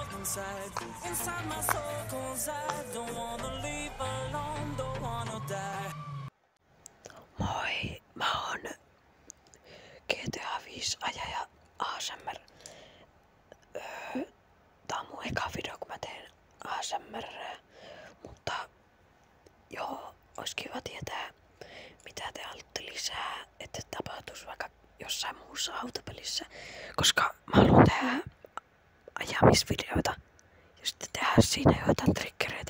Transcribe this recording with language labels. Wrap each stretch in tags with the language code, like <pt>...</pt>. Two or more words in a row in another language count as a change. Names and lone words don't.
<en>inside. Inside my soul, 'cause I don't wanna leave alone, don't wanna die.</en> <fi>Moi, mä oon GTA 5 ajaja ASMR. Tää on mun eka video kun mä teen ASMR, mutta joo, ois kiva tietää mitä te haluatte lisää, että tapahtuisi vaikka jossain muussa autopelissä, koska mä haluan tehdä ajamisvideoita ja sitten tehdä siinä joitain triggereitä.</fi>